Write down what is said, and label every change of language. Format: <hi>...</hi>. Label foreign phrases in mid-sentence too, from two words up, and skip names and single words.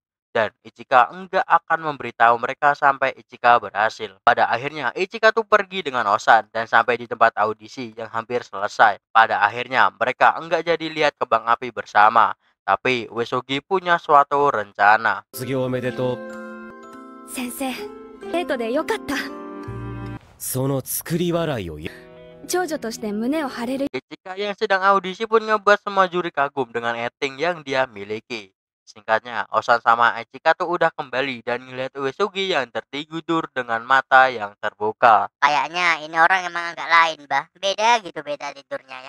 <id>Dan Ichika enggak akan memberitahu mereka sampai Ichika berhasil. Pada akhirnya Ichika tuh pergi dengan Osan dan sampai di tempat audisi yang hampir selesai. Pada akhirnya mereka enggak jadi lihat kembang api bersama. Tapi Uesugi punya suatu rencana.</id> <ja>卒業おめでとう。先生、デートでよかった。その作り笑いを長女として胸を張れる。</ja> <id>Ichika yang sedang audisi pun ngebuat semua juri kagum dengan acting yang dia miliki. Singkatnya, Osan sama Ichika tuh udah kembali dan ngeliat Uesugi yang tertidur dengan mata yang terbuka. Kayaknya ini orang emang agak lain, bah. Beda gitu, beda tidurnya ya.</id>